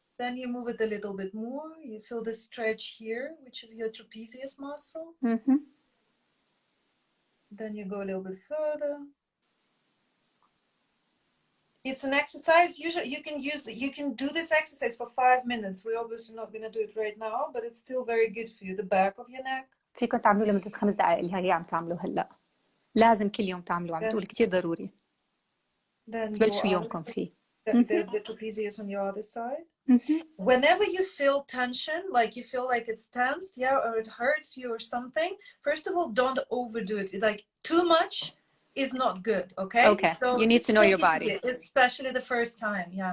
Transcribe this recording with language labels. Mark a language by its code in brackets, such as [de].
[en] Then you move it a little bit more. You feel the stretch here, which is your trapezius muscle. Then you go a little bit further. It's an exercise. Usually you can do this exercise for 5 minutes. We're obviously not going to do it right now, but it's still very good for you. The back of your neck. [ar] فيكم تعملوه لمدة 5 دقائق اللي هي عم تعملوه هلا. لازم كل يوم تعملوه، عم تقول كثير ضروري. تبلشوا يومكم فيه. [en] The trapezius on your other side. Whenever you feel tension, like you feel like it's tensed, or it hurts you or something, first of all, don't overdo it. Like too much is not good, okay? Okay, so you need to know your body. Especially the first time,